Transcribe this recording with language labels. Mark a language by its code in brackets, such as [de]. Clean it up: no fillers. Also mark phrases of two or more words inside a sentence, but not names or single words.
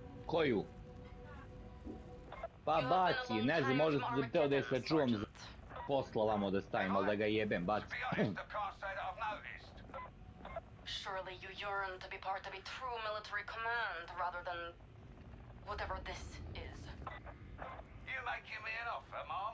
[sr] Koju? Pa baci, ne znam, možda sam teo da je sačuvam za posla vamo da stavim, ali da ga jebem, baci. [en] Surely you yearn to be part of a true military command rather than whatever this is. You making me an offer, Mom?